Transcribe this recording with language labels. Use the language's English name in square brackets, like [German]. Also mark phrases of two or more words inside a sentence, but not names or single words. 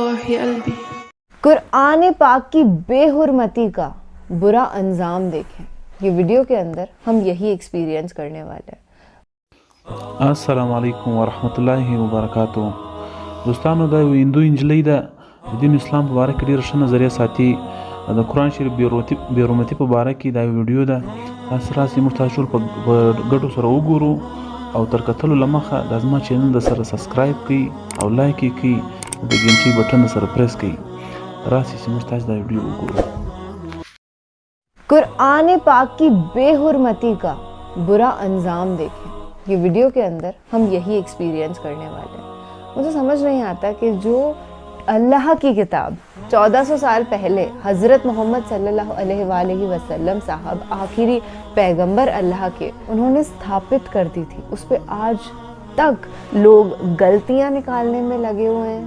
[Arabic] في قلبي. [Urdu] قرآن پاک کی بے حرمتی کا برا انجام دیکھیں. یہ ویڈیو کے اندر ہم یہی ایکسپیرینس کرنے والے ہیں. [Arabic] السلام علیکم ورحمۃ اللہ وبرکاتہ. [Pashto] دوستانو دا هندو انجلی دا دین اسلام په باره کې ډېره ښه نظریه ساتي. د قرآن شریف بې حرمتي په باره کې دا ویډیو ده. تاسو راسئ موږ تاسو ټول په ګډو سره وګورو او تر کتلو له مخه دا زما چینل د سره سبسکرایب کړئ او لایک یې کړئ او د ګنټۍ بټن سره پریس کړئ. راسئ چې موږ تاسو دا ویډیو وګورو. [Urdu] قرآن پاک کی بے حرمتی کا برا انجام دیکھیں. یہ ویڈیو کے اندر ہم یہی ایکسپیرینس کرنے والے ہیں. مجھے سمجھ نہیں آتا کہ جو اللہ کی کتاب 1400 سال پہلے حضرت محمد [Arabic] صلی اللہ علیہ وآلہ وسلم [Urdu] صاحب آخری پیغمبر اللہ کے انہوں نے ستھاپت کر دی تھی، اس پہ آج تک لوگ غلطیاں نکالنے میں لگے ہوئے ہیں.